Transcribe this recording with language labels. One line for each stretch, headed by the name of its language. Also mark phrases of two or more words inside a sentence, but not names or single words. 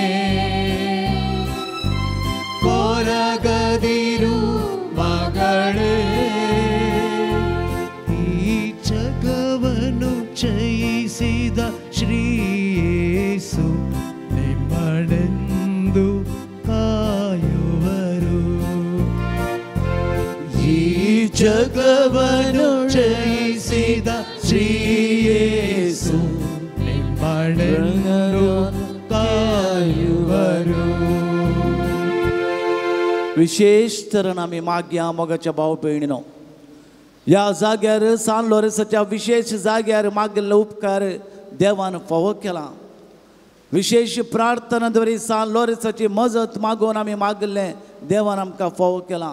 Kannada: ಕೊರಗದಿರು ಮಗಳೇ ಈ ಜಗವನ್ನು ಜಯಿಸಿದ ಶ್ರೀ ಯೇಸು ನಿಮ್ಮನೆಂದು ಕಾಯುವರು ಈ ಜಗವನ್ನು ಜಯಿಸಿದ ಶ್ರೀ ಯೇಸು ನಿಮ್ಮನೆಂದು ಕಾಯುವರು.
Konkani: विशेष तरेन आमी मागया मोगाच्या भाव भयणीनो ह्या जाग्यार सान लोरेन्साच्या विशेष जाग्यार मागिल्लो उपकार देवान फावो केला. विशेष प्रार्थना द्वारे सान लोरेन्साची मजत मागून आमी मागिल्लें देवान आमकां फावो केला.